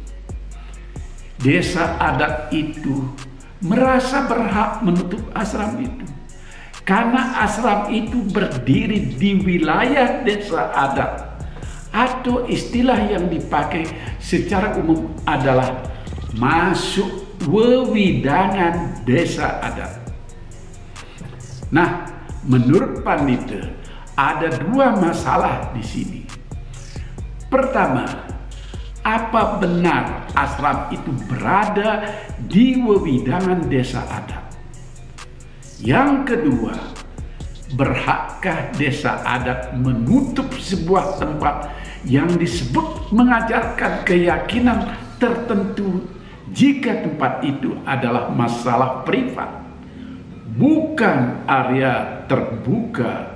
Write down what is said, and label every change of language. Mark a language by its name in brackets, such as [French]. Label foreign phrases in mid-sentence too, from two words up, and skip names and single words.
[Indonesian] Desa adat itu merasa berhak menutup ashram itu. Karena ashram itu berdiri di wilayah desa adat. Atau istilah yang dipakai secara umum adalah masuk wewidangan desa adat. Nah, menurut pandita ada 2 masalah di sini. Pertama, apa benar ashram itu berada di wewidangan desa adat? Yang kedua, berhakkah desa adat menutup sebuah tempat yang disebut mengajarkan keyakinan tertentu jika tempat itu adalah masalah privat, bukan area terbuka?